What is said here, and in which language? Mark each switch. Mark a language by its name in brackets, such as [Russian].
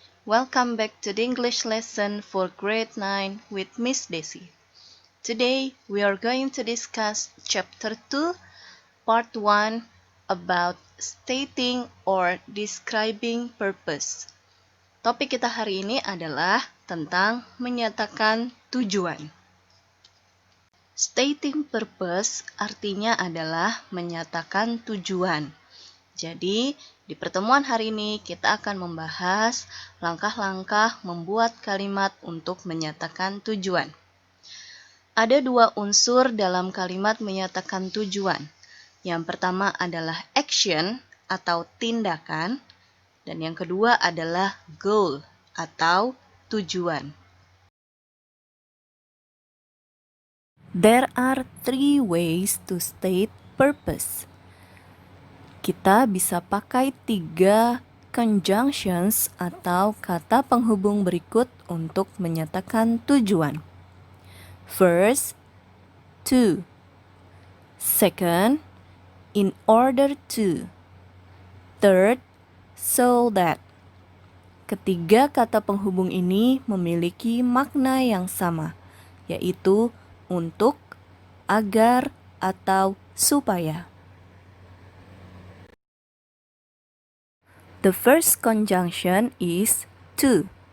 [English] Welcome back to the English lesson for grade 9 with Miss Desi. Today, we are going to discuss chapter 2, part 1 about stating or describing purpose. [Indonesian] Topik kita hari ini adalah tentang menyatakan tujuan. [English] Stating purpose [Indonesian] artinya adalah menyatakan tujuan. Jadi, di pertemuan hari ini kita akan membahas langkah-langkah membuat kalimat untuk menyatakan tujuan. Ada dua unsur dalam kalimat menyatakan tujuan. Yang pertama adalah action atau tindakan, dan yang kedua adalah goal atau tujuan. [English] There are three ways to state purpose. [Indonesian] Kita bisa pakai 3 conjunctions atau kata penghubung berikut untuk menyatakan tujuan. [English] First, to. Second, in order to. Third, so that. [Indonesian] Ketiga kata penghubung ini memiliki makna yang sama, yaitu untuk, agar, atau supaya. [English] The first conjunction is to.